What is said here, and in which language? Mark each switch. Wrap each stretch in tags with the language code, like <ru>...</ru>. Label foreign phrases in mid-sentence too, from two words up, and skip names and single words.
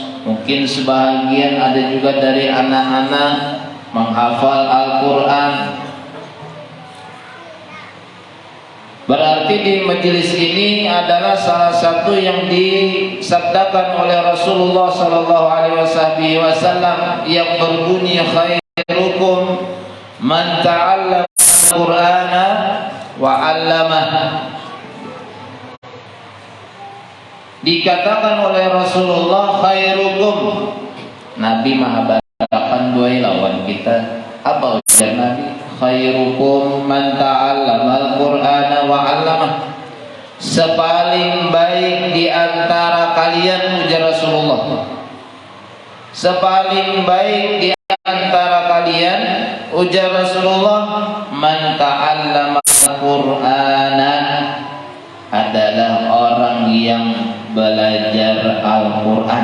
<id>Mungkin sebahagian ada juga dari anak-anak menghafal Al-Qur'an. Berarti di majelis ini adalah salah satu yang disabdakan oleh Rasulullah sallallahu alaihi wasallam yang berbunyi</id> <ar>khairukum man ta'allama al-Qur'ana wa 'allamah.</ar> <id>Dikatakan oleh Rasulullah khairukum, Nabi maha barakan dua lawan kita. Apa ujar Nabi?</id> <ar>Khairukum man ta'allama al-Qur'ana wa 'allamah.</ar> <id>Sepaling baik di antara kalian, ujar Rasulullah, sepaling baik di antara kalian, ujar Rasulullah,</id> <ar>man ta'allama al-Qur'ana,</ar> <id>adalah orang yang belajar Al-Qur'an.</id>